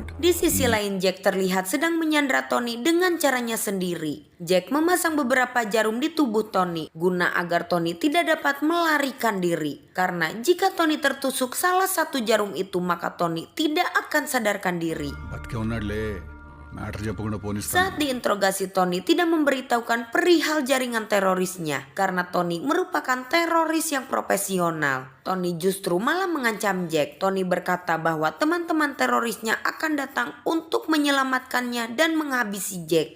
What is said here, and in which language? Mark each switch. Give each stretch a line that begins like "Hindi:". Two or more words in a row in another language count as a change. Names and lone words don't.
Indonesian: Di sisi lain Jack terlihat sedang menyandra Tony dengan caranya sendiri. Jack memasang beberapa jarum di tubuh Tony guna agar Tony tidak dapat melarikan diri. Karena jika Tony tertusuk salah satu jarum itu maka Tony tidak akan sadarkan diri.
Telugu: బతికే ఉన్నాడులే మ్యాటర్ చెప్పకుండా పోనిస్తా
Indonesian: Saat diinterogasi, Tony tidak memberitahukan perihal jaringan terorisnya karena Tony merupakan teroris yang profesional. Tony justru malah mengancam Jack. Tony berkata bahwa teman-teman terorisnya akan datang untuk menyelamatkannya dan menghabisi Jack.